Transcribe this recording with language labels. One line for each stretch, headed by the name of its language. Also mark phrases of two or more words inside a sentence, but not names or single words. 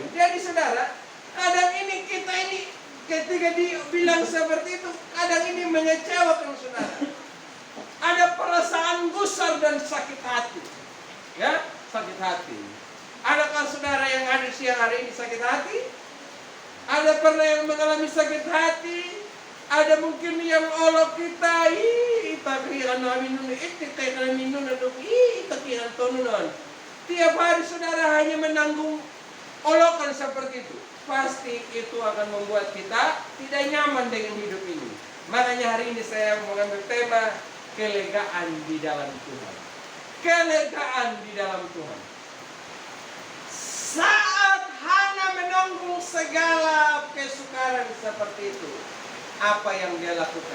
Indonesian: Jadi saudara, kadang ini kita ini ketika dibilang seperti itu, kadang ini mengecewakan saudara. Ada perasaan gusar dan sakit hati. Ya, sakit hati. Adakah saudara yang hadir siang hari ini sakit hati? Ada pernah yang mengalami sakit hati? Ada mungkin yang olok kita, itakihan namin nun, itakihan namin nun, itakihan tonunan. Tiap hari saudara hanya menanggung olokan seperti itu. Pasti itu akan membuat kita tidak nyaman dengan hidup ini. Makanya hari ini saya mengambil tema kelegaan di dalam Tuhan. Kelegaan di dalam Tuhan. Saat Hana menanggung segala kesukaran seperti itu, apa yang dia lakukan?